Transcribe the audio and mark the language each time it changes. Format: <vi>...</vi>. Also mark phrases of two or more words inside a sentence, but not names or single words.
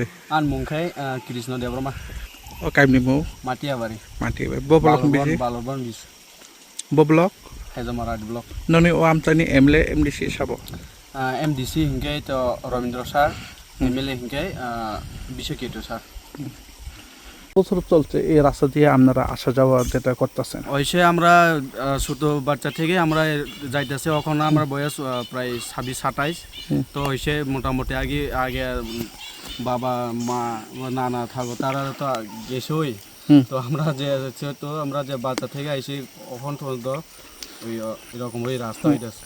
<trp>आनमुंखाय कृष्ण देवरमा ओ काइमनि मुं माटियाबारि बब्लक बिसि बालरबान बिस बब्लक हेजमाराद ब्लक ननि ओ आमतानि एमएलए एमडीसी साबो एमडीसी हिंगे तो रविंद्र सर एमएलए हिंगे बिशकेतु सर</trp> <bn>বছর চলছে এই রাস্তা দিয়ে আপনারা আসা যাওয়া যেটা করতেছেন ওইসে আমরা ছোট বাচ্চা থেকে আমরা যাইতেছি ওখানে আমার বয়স প্রায় 26-27 তো ওইসে মোটামুটি আগে বাবা মা নানা থাকো তারা তো গেছই তো আমরা যে বাচ্চা থেকে আইসি ওখান তো ওই এরকম ওই রাস্তা হইতেছে</bn>